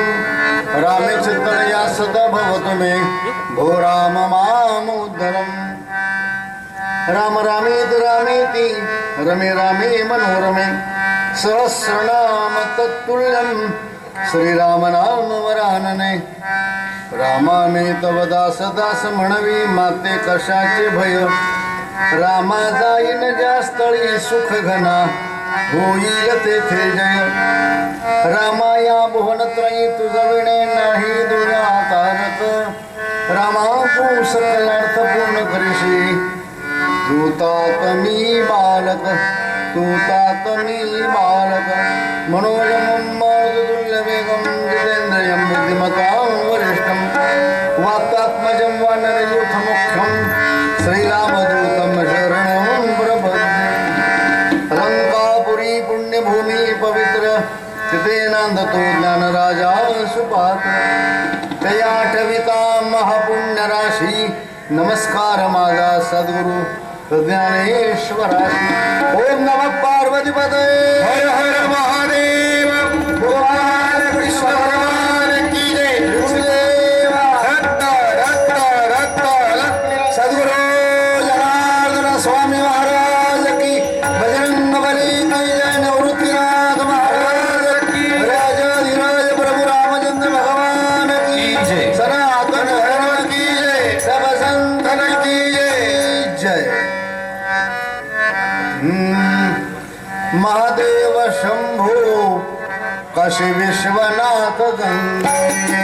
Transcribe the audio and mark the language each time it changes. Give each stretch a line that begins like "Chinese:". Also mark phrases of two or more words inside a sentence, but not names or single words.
Sanskrit: रामे चित्तया सदा भवतु मे, भो राम मामुद्धरम्. राम रामेति रामेति रमे रामे मनोरमे, सहस्रनाम तत्तुल्यं श्रीराम नाम वरानने.
Marathi: रामा मी तव दास दास म्हणवी, माते कशाचे भय. रामा जाईन ज्या स्थळी सुख घना, होईल तेथे जय रामाया भुवनत्रयी तुझविणे नाही दुरातारक रामा तू सकलार्थ पूर्ण करीशी तू तातमी बालक तू तातमी बालक
Sanskrit: मनोजमं तुल्यवेगं जितेन्द्रियं बुद्धिमतां वरिष्ठं वातात्मजं वानरयूथमुख्यं श्रीरामदूतं शरणं प्रपद्ये
Marathi: लंकापुरी पुण्यभूमी पवित्र तिथे नांदतो ज्ञानराजा सुपात्र तया ठविता महापुण्यराशी नमस्कार माझा सद्गुरु ज्ञानेश्वराशी
Sanskrit: ओम नमः पार्वतीपते
Hindi: हर हर महादेव भगवान कृष्ण भगवान की जय गुरुदेवा रत्त रत्त रत्त रत्त सद्गुरु जनार्दन स्वामी महाराज की बजरंग बली कल्याण निवृत्तीनाथ महाराज की राजाधिराज प्रभु रामचंद्र भगवान की जय। सनातन धर्म की जय सब संतन की जय महादेव शंभो काशी विश्वनाथ गंगे